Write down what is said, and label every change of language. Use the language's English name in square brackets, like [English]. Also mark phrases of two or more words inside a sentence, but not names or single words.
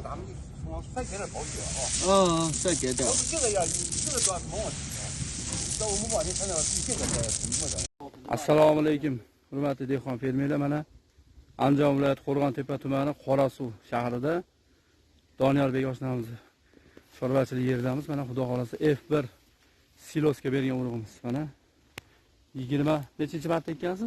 [Chinese] 咱们就再给点保险啊。再给点。这个要这个主要什么问题啊？那我们往前看到这个什么的。 [Uzbek] Assalomu alaykum. Hurmatli dehqon fermerlar, mana Andijon viloyati Qo'rg'ontepa tumani Qorasuv shahrida Doniyorbek oshnamiz chorvachilik yerdamiz. Mana xudo xolasa F1 silosga bergan urug'imiz. Mana 20 nechinchi marta ekkansiz?